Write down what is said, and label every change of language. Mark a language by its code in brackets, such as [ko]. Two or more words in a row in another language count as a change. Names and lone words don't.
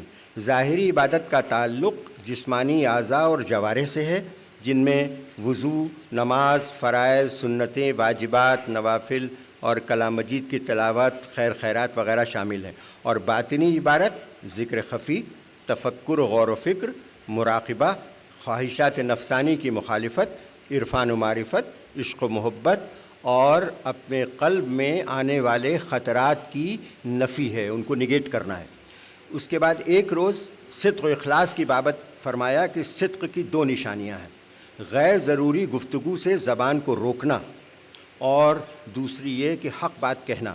[ur] ظاہری عبادت کا تعلق جسمانی اعضاء اور جوارح سے ہے، جن میں وضو، نماز، فرائض، سنتیں، واجبات، نوافل اور کلام مجید کی تلاوت، خیر خیرات وغیرہ شامل ہیں. اور باطنی عبادت ذکر خفی، تفکر و غور و فکر، مراقبہ، خواہشات نفسانی کی مخالفت، عرفان و معرفت، عشق و محبت اور اپنے قلب میں آنے والے خطرات کی نفی ہے، ان کو نگیٹ کرنا ہے. اس کے بعد ایک روز صدق و اخلاص کی بابت فرمایا کہ صدق کی دو نشانیاں ہیں، غیر ضروری گفتگو سے زبان کو روکنا اور دوسری یہ کہ حق بات کہنا.